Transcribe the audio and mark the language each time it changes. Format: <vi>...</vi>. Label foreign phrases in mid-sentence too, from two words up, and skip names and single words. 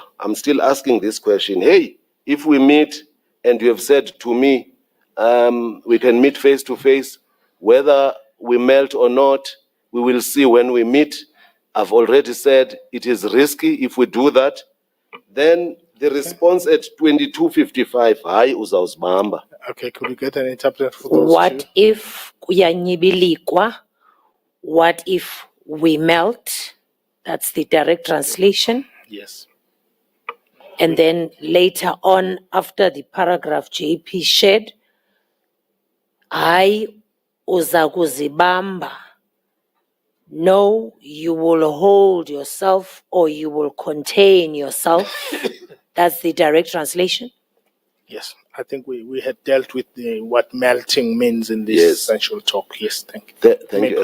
<en>I'm still asking this question. Hey, if we meet and you have said to me, we can meet face to face, whether we melt or not, we will see when we meet. I've already said it is risky if we do that. Then the response at 2255,</en> <xh>hayi uzawuzibamba.</xh> <en>Okay, could we get an interpreter for those What two? if kuyanyibilikwa? What if we melt? That's the direct translation. Yes. And then later on, after the paragraph JP shared,</en> <xh>Hayi uza kuzibamba.</xh> <en>No, you will hold yourself or you will contain yourself. That's the direct translation. Yes, I think we had dealt with what melting means in this Yes. essential talk. Yes, thank you. Thank May</en>